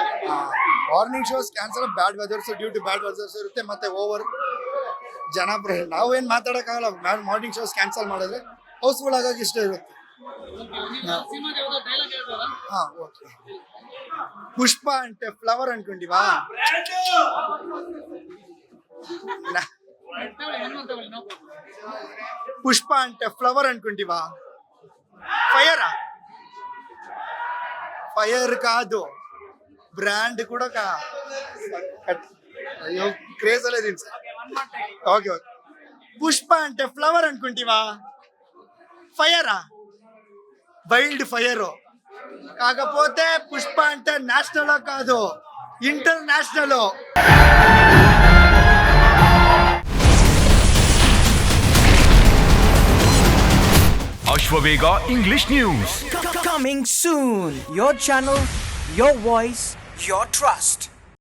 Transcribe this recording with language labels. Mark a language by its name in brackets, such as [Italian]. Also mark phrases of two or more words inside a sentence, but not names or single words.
[English] morning shows cancel, bad weathers, due to bad weathers [Kannada] ಇರುತ್ತೆ, ಮತ್ತೆ ಓವರ್ ಜನ ನಾವೇನು ಮಾತಾಡೋಕ್ಕಾಗಲ್ಲ. [English] morning shows cancel [Kannada] ಮಾಡಿದ್ರೆ ಹೌಸ್ಫುಲ್ ಆಗೋಕೆ ಇಷ್ಟ ಇರುತ್ತೆ. ಸಿನಿಮಾದ ಯಾವ್ದೋ ಡೈಲಾಗ್ ಹೇಳ್ಬೋದಾ? [Telugu] ఓకే. పుష్ప అంతె ఫ్లవర్ అన్కొండివా? పుష్ప అంటే ఫ్లవర్ అనుకుంటివా? ఫైర్ కాదు, బ్రాండ్ కూడా అయ్యో క్రేజ్ లేదు సార్. ఓకే ఓకే. పుష్ప అంటే ఫ్లవర్ అనుకుంటివా? ఫైరా, [English] wild fire. [Telugu] కాకపోతే పుష్ప అంటే నేషనల్ కాదు, ఇంటర్నేషనల్. [English] Ashwavega English News. Coming soon. Your channel, your voice, your trust.